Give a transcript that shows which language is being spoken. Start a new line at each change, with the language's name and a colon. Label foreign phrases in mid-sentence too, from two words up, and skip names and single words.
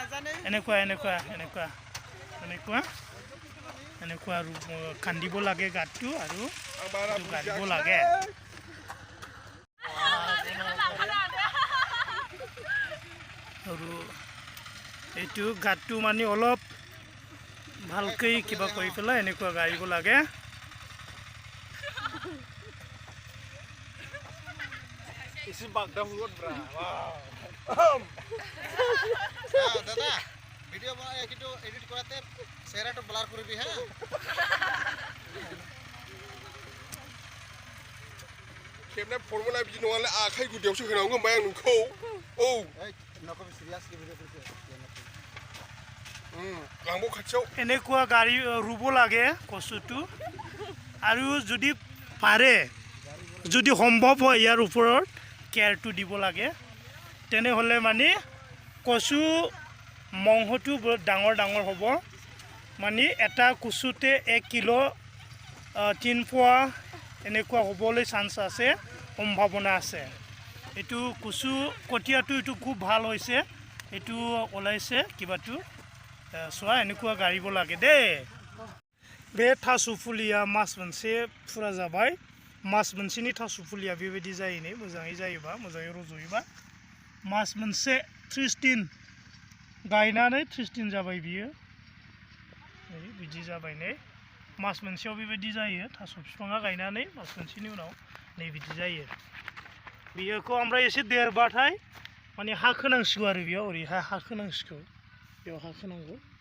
Assamese: খান্দিব লাগে গাঁতটো আৰু গাঁতিব লাগে আৰু এইটো গাঁতটো মানে অলপ ভালকৈ কিবা কৰি পেলাই এনেকুৱা গাড়িব লাগে দাদা ভিডিও কিন্তু এডিট কৰাতে চেহেৰাটো ব্লাৰ কৰিবি হা
Bodo: खेबना फर्मुला बिदि नङाले आखाइ गुदियावसो होनांगौ होनबाय आं नोंखौ औ नोंखौ सिरियासलि भिडियो लांबो खाथियाव
Assamese: এনেকুৱা গাড়ী ৰুব লাগে কচুটো আৰু যদি পাৰে যদি সম্ভৱ হয় ইয়াৰ ওপৰত কেয়াৰটো দিব লাগে তেনেহ'লে মানে কচু মংহটো বহুত ডাঙৰ হ'ব মানে এটা কচুতে 1 কিলো 3 পোৱা এনেকুৱা হ'বলৈ চান্স আছে সম্ভাৱনা আছে এইটো কচু কটীয়াটো এইটো খুব ভাল হৈছে এইটো ওলাইছে কিবাটো চোৱা এনেকুৱা গাড়িব লাগে দেই
Bodo: बे थास' फुलिया मास मोनसे फुरा जाबाय मास मोनसेनि थास' फुलिया बेबायदि जायो नै मोजाङै जायोबा मोजाङै रज'योबा मास मोनसे 30 दिन गायनानै 30 दिन जाबाय बियो बिदि जाबाय नै मास मोनसेयाव बेबायदि जायो थास' बिफाङा गायनानै मास मोनसेनि उनाव नै बिदि जायो बेखौ ओमफ्राय एसे देरबाथाय माने हा खोनांसिगौ आरो बेयाव ओरैहाय हा खोनांसिगौ बेयाव हा खोनांगौ